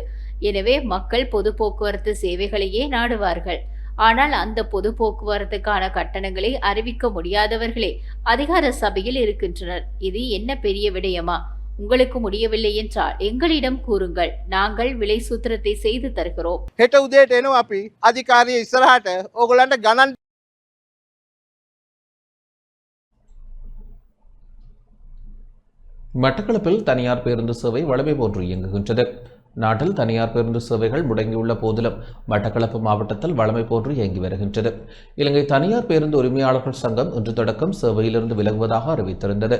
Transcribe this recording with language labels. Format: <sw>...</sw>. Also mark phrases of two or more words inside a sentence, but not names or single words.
<ta>எனவே மக்கள் பொது போக்குவரத்து சேவைகளையே நாடுவார்கள். ஆனால் அந்த பொது போக்குவரத்துக்கான கட்டணங்களை அறிவிக்க முடியாதவர்களே அதிகார சபையில் இருக்கின்றனர். இது என்ன பெரிய விடயமா? உங்களுக்கு முடியவில்லை என்றால் எங்களிடம் கூறுங்கள். நாங்கள் விலை சூத்திரத்தை செய்து தருகிறோம்.</ta> <si>හෙට උදේට එනවා අපි අධිකාරිය ඉස්සරහට ඕගොල්ලන්ට ගණන්</si> <ta>மட்டக்களப்பில் தனியார் பேருந்து சேவை வழமை போன்று இயங்குகின்றது. நாட்டில் தனியார் பேருந்து சேவைகள் முடங்கியுள்ள போதிலும் மட்டக்களப்பு மாவட்டத்தில் வழமை போன்று இயங்கி வருகின்றது. இலங்கை தனியார் பேருந்து உரிமையாளர்கள் சங்கம் இன்று தொடக்கம் சேவையிலிருந்து விலகுவதாக அறிவித்திருந்தது.</ta>